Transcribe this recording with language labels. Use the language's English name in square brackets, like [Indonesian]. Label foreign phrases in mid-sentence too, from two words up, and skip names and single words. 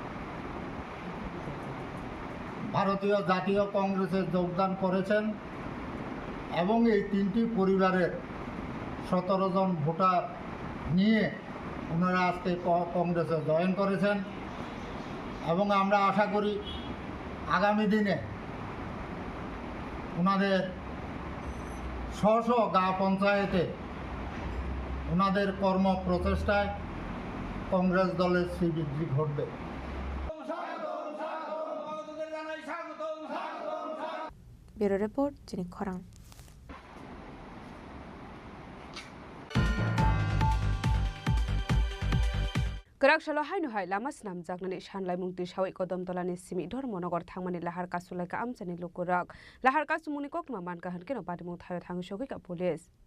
[Bangla] ভারতীয় জাতীয় কংগ্রেসে যোগদান করেছেন এবং এই 3টি পরিবারের 17 জন ভোটার নিয়ে ওনারা আজকে কংগ্রেসে জয়েন করেছেন এবং আমরা আশা করি আগামী দিনে ওনাদের স্ব গা পঞ্চায়েতে ওনাদের কর্ম প্রচেষ্টায় কংগ্রেস দলের শ্রীবৃদ্ধি ঘটবে [English] Bureau Report Chini Khorang [Kok Borok] Kerakshalo hainu hai lama snam jaknani shanlai mungti shawai kodam tolani simi dhormonogor thangmani lahar kasulai ka amchani lokurak lahar kasumuni kokma manka hankeno patimung thayo thangu shogi ka police